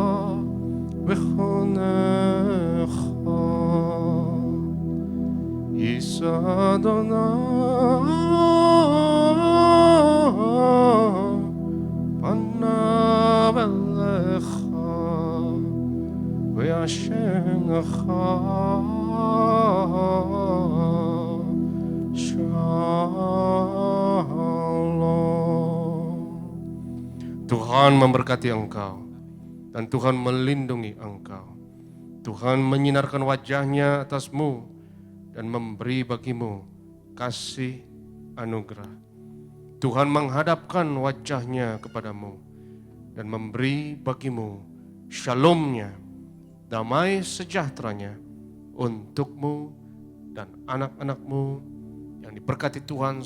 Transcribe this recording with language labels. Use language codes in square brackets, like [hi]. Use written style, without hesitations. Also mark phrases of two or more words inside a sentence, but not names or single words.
[he] ויחנך, ישא אדוני פניו אליך וישם לך שלום. [id] Tuhan memberkati engkau dan Tuhan melindungi engkau. Tuhan menyinarkan wajahnya atasmu dan memberi bagimu kasih anugerah. Tuhan menghadapkan wajahnya kepadamu dan memberi bagimu shalomnya, damai sejahteranya untukmu dan anak-anakmu yang diberkati Tuhan.